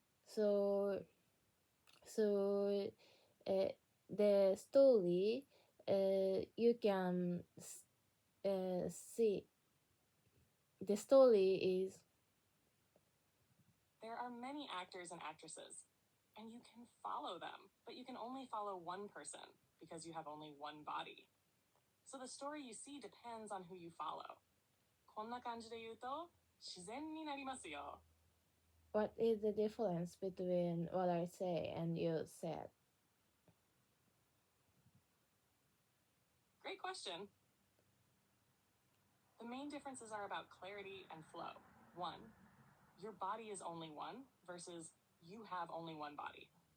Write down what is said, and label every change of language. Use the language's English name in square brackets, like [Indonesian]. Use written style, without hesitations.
[English] So so the story you can see the story is There are many actors and actresses, and you can follow them, but you can only follow one person because you have only one body. So the story you see depends on who you follow. [Japanese] こんな感じで言うと自然になりますよ。 [English] what is the difference between what I say and you said? Great question. The main differences are about clarity and flow. One, your body is only one versus you have only one body.